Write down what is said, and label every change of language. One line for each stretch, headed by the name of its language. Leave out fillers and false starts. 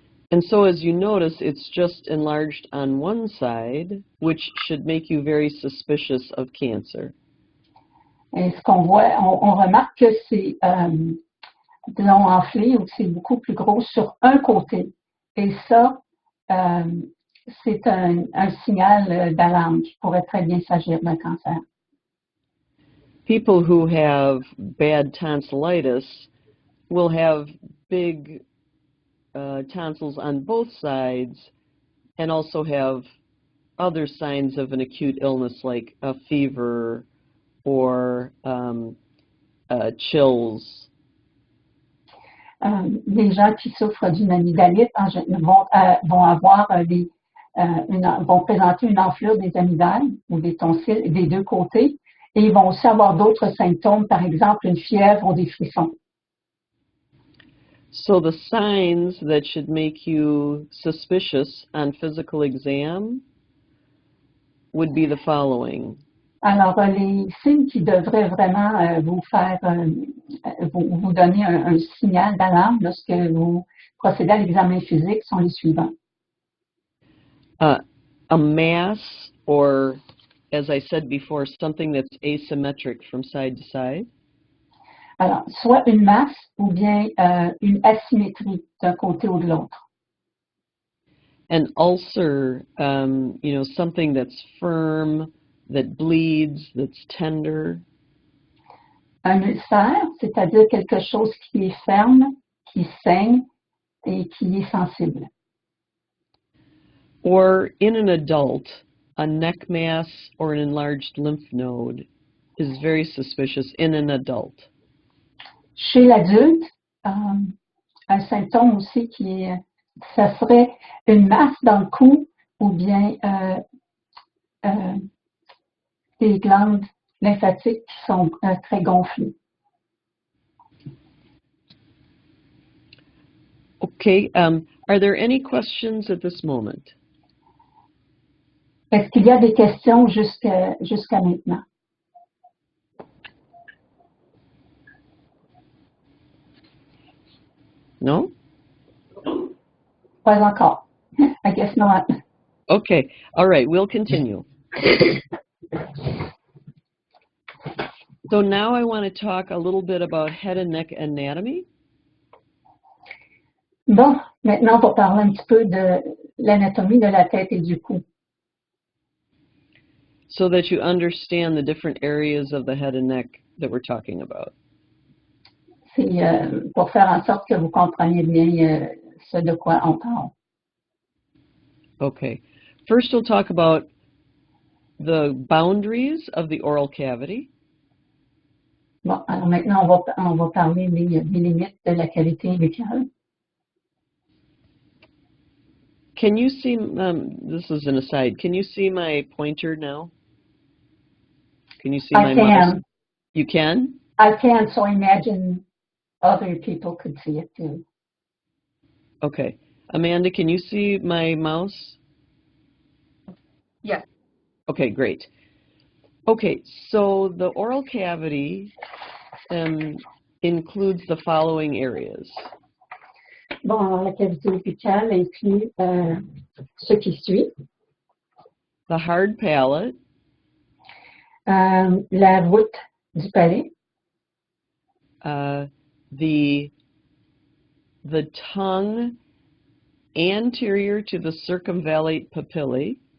English: And so as you notice, it's just enlarged on one side, which should make you very suspicious of cancer.
French: Et ce qu'on voit, on remarque que c'est, disons, enflé ou que c'est beaucoup plus gros sur un côté. Et ça, c'est un signal d'alarme qui pourrait très bien s'agir d'un cancer.
English: People who have bad tonsillitis will have big tonsils on both sides and also have other signs of an acute illness like a fever or chills.
French: Les gens qui souffrent d'une amygdalite vont avoir vont présenter une enflure des amygdales ou des tonsilles des deux côtés et ils vont aussi avoir d'autres symptômes, par exemple une fièvre ou des frissons.
English: So the signs that should make you suspicious on physical exam would be the following.
French: Alors, les signes qui devraient vraiment vous faire, vous donner un signal d'alarme lorsque vous procédez à l'examen physique sont les suivants.
English: A mass, or as I said before, something that's asymmetric from side to side.
French: Alors, soit une masse ou bien une asymétrie d'un côté ou de l'autre.
English: An ulcer, something that's firm, that bleeds, that's tender.
French: Un ulcère, c'est-à-dire quelque chose qui est ferme, qui saigne et qui est sensible.
English: Or in an adult, a neck mass or an enlarged lymph node is very suspicious in an adult.
French: Chez l'adulte, un symptôme aussi ça serait une masse dans le cou ou bien des glandes lymphatiques qui sont très gonflées.
English: Okay, are there any questions at this moment?
French: Est-ce qu'il y a des questions jusqu'à maintenant?
English: No?
French: Pas encore.
English: I guess not. Okay, all right, we'll continue. So now I want to talk a little bit about head and neck anatomy.
French: Bon, maintenant, on va parler un petit peu de l'anatomie de la tête et du cou.
English: So that you understand the different areas of the head and neck that we're talking about.
French: C'est pour faire en sorte que vous compreniez bien ce de quoi on parle.
English: Okay. First, we'll talk about the boundaries of the oral cavity.
French: Bon, alors maintenant, on va parler des limites de la cavité buccale.
English: Can you see, this is an aside, can you see my pointer now? Can you see my mouse? You can? I can, so I imagine other people could see it too. Okay. Amanda, can you see my mouse? Yes. Okay, great. Okay, so the oral cavity includes the following areas.
French: Bon, alors la cavité buccale inclut ce qui suit.
English: The hard palate.
French: La voûte du palais,
English: the tongue anterior to the circumvallate papillae,